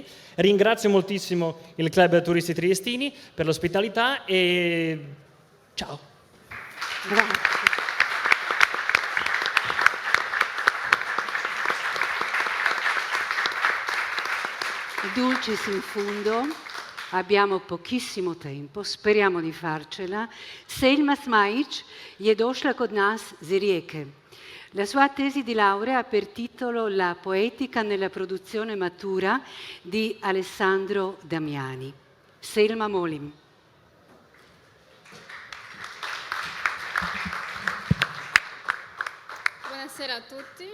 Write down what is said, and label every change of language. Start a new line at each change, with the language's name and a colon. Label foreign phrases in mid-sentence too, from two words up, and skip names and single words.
Italian: Ringrazio moltissimo il Club Turisti Triestini per l'ospitalità e ciao. Grazie.
Latin: Dulcis in fundo,
Italian: abbiamo pochissimo tempo, speriamo di farcela.
Croatian: Selma Smajić je došla kod nas z Rijeke.
Italian: La sua tesi di laurea ha per titolo La poetica nella produzione matura di Alessandro Damiani.
Croatian: Selma, molim.
Italian: Buonasera a tutti.